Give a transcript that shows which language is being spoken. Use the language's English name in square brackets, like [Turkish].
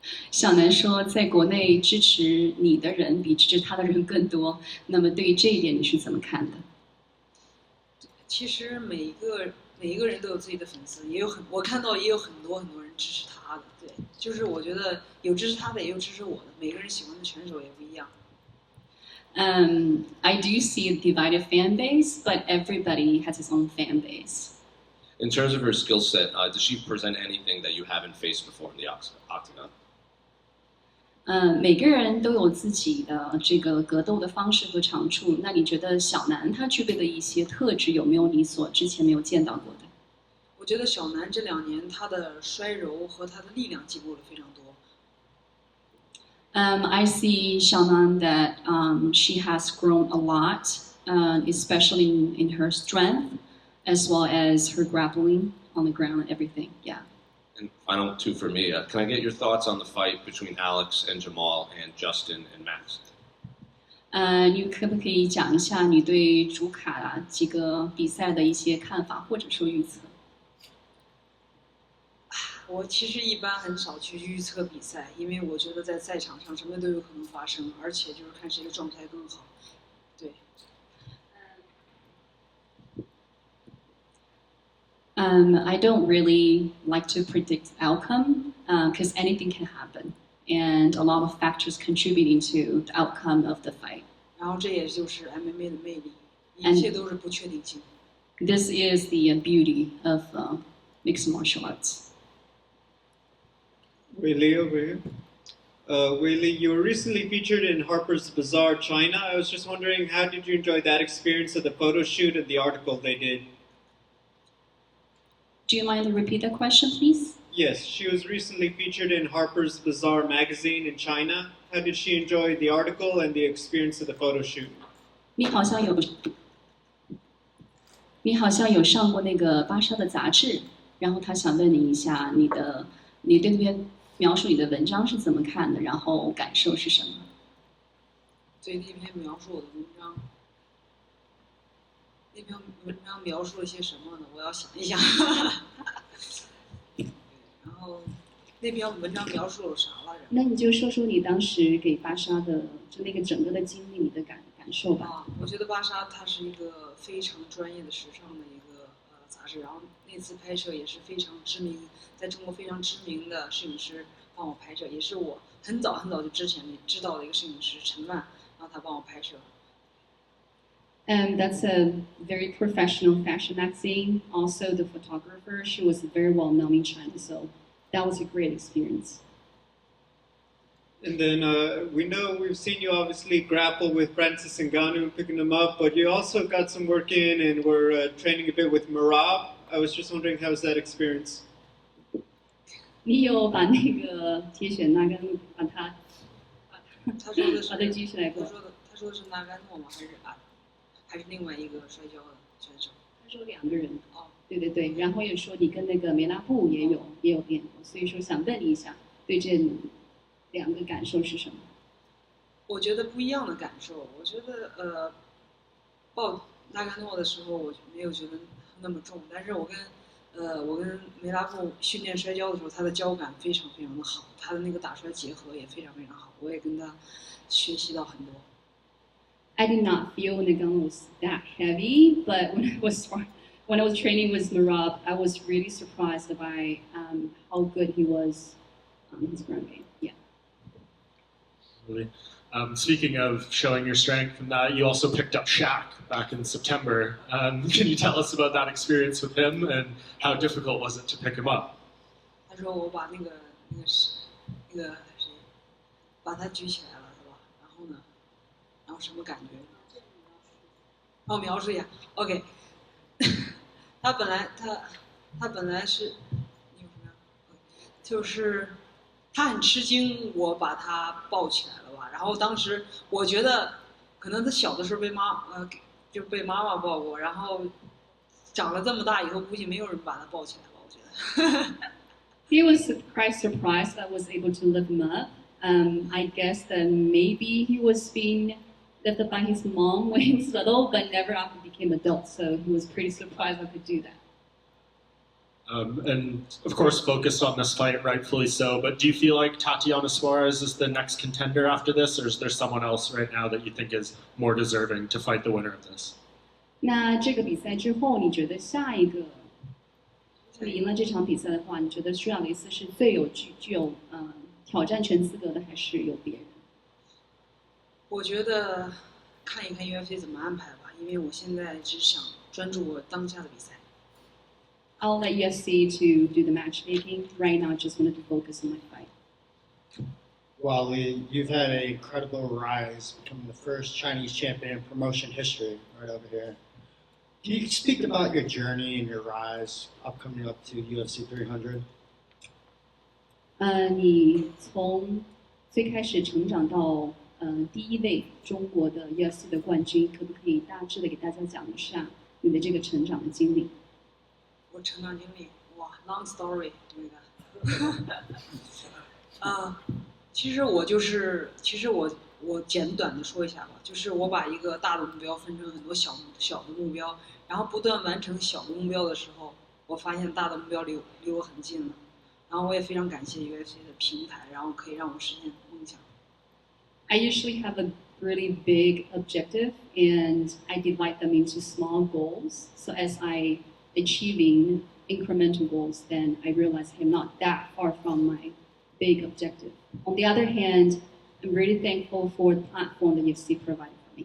[Chinese] 小南说，在国内支持你的人比支持他的人更多。那么对于这一点，你是怎么看的？其实每一个人都有自己的粉丝，我看到也有很多人支持他的。对，就是我觉得有支持他的，也有支持我的。每个人喜欢的选手也不一样。 [English] I do see a divided fan base, but everybody has his own fan base. In terms of her skill set, does she present anything that you haven't faced before in the octagon? [Chinese] 每个人都有自己的这个格斗的方式和长处。那你觉得小南他具备的一些特质有没有你之前没有见到过的？我觉得小南这2年他的摔柔和他的力量进步了非常多。 [English] I see Xiaonan that she has grown a lot, especially in her strength, as well as her grappling on the ground and everything. Yeah. And final two for me. Can I get your thoughts on the fight between Alex and Jamal and Justin and Max? [Chinese] 你可不可以讲一下你对主卡几个比赛的一些看法，或者说预测？我其实一般很少去预测比赛，因为我觉得在赛场上什么都有可能发生，而且就是看谁的状态更好。对。 [English] I don't really like to predict outcome because anything can happen, and a lot of factors contributing to the outcome of the fight. [Chinese] 然后这也就是 MMA 的魅力，一切都是不确定性。 [English] This is the beauty of mixed martial arts. Weili over here. Weili, you were recently featured in Harper's Bazaar, China. I was just wondering, how did you enjoy that experience of the photo shoot and the article they did? Do you mind to repeat the question, please? Yes, she was recently featured in Harper's Bazaar magazine in China. How did she enjoy the article and the experience of the photo shoot? [Chinese] 你好像有上过那个芭莎的杂志，然后他想问你一下，你对那篇描述你的文章是怎么看的，然后感受是什么？对那篇描述我的文章，那篇文章描述了些什么呢？我要想一想。然后那篇文章描述了啥来着？那你就说说你当时给芭莎的就那个整个的经历，你的感受吧。啊，我觉得芭莎它是一个非常专业的时尚的一个杂志，然后那次拍摄也是非常知名，在中国非常知名的摄影师帮我拍摄，也是我很早就之前知道的一个摄影师陈万，然后他帮我拍摄。 [English] And that's a very professional fashion magazine. Also, the photographer, she was very well known in China, so that was a great experience. And then we know we've seen you obviously grapple with Francis Ngannou, picking him up, but you also got some work in and were training a bit with Merab. I was just wondering, how was that experience? [Chinese] 你有把那个铁血那根把它他说的是把它举起来过？他说的是纳甘诺吗？还是另外一个摔跤的选手？他说2个人。哦，对对对，然后也说你跟那个梅拉布也有练过，所以说想问你一下，对这2个感受是什么？我觉得不一样的感受。我觉得抱纳甘诺的时候，我没有觉得那么重，但是我跟梅拉布训练摔跤的时候，他的脚感非常非常的好，他的那个打摔结合也非常非常好，我也跟他学习到很多。 [English] I did not feel Nagano was that heavy, but when I was training with Merab, I was really surprised by how good he was on his ground game. Yeah. Really. Speaking of showing your strength and that, you also picked up Shaq back in September. Can you tell us about that experience with him and how difficult was it to pick him up? [Chinese] 他说我把那个谁，把他举起来了，是吧？然后什么感觉？哦，描述一下。 OK， 他本来是，你有什么呀？就是他很吃惊，我把他抱起来了吧？然后当时我觉得，可能他小的时候就被妈妈抱过，然后长了这么大以后，估计没有人把他抱起来吧？我觉得。 [English] He was surprised that I was able to lift him up. I guess that maybe he was being lifted by his mom when he was little, but never after he became adult. So he was pretty surprised I could do that. And of course, focused on this fight, rightfully so. But do you feel like Tatiana Suarez is the next contender after this, or is there someone else right now that you think is more deserving to fight the winner of this? [Chinese] 那这个比赛之后，你觉得下一个你赢了这场比赛的话，你觉得舒亚雷斯是最具有挑战权资格的，还是有别人？我觉得看一看 UFC 怎么安排吧，因为我现在只想专注我当下的比赛。 [English] I'll let UFC to do the matchmaking. Right now, I just wanted to focus on my fight. Weili, you've had an incredible rise, becoming the first Chinese champion in promotion history right over here. Can you speak about your journey and your rise upcoming up to UFC 300? [Chinese] 你从最开始成长到第1位中国的 UFC 的冠军，可不可以大致的给大家讲一下你的这个成长的经历？我成长经历，哇 ， [English] long story [Chinese] 那个。其实我简短的说一下吧，就是我把一个大的目标分成很多小的目标，然后不断完成小的目标的时候，我发现大的目标离我很近了。然后我也非常感谢 UFC 的平台，然后可以让我实现梦想。 [English] I usually have a really big objective, and I divide them into small goals. So as I achieving incremental goals, then I realize I'm not that far from my big objective. On the other hand, I'm really thankful for the platform that UFC provides.